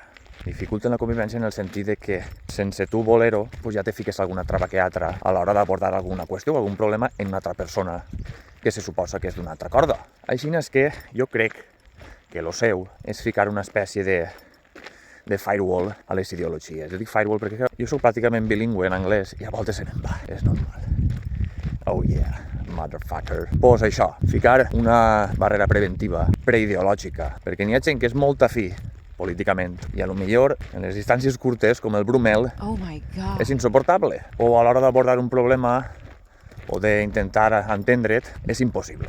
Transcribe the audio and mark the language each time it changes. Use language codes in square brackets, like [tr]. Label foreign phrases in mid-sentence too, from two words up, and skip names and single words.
[ca] Dificulten la convivència en el sentit de que sense tu voler-ho pues ja te fiques alguna trava que altra a l'hora d'abordar alguna qüestió o algun problema en una altra persona que se suposa que és d'una altra corda. Així és que jo crec que lo seu és ficar una espècie de firewall a les ideologies. Jo dic firewall perquè jo soc pràcticament bilingüe en anglès i a voltes se me'n va, és normal. [en] Oh yeah, motherfucker. [ca] Pues això, ficar una barrera preventiva, preideològica, perquè n'hi ha gent que és molt afí políticament, i a lo millor en les distàncies curtes, com el Brumel, és insuportable. O a l'hora d'abordar un problema o d'intentar entendre't, és impossible.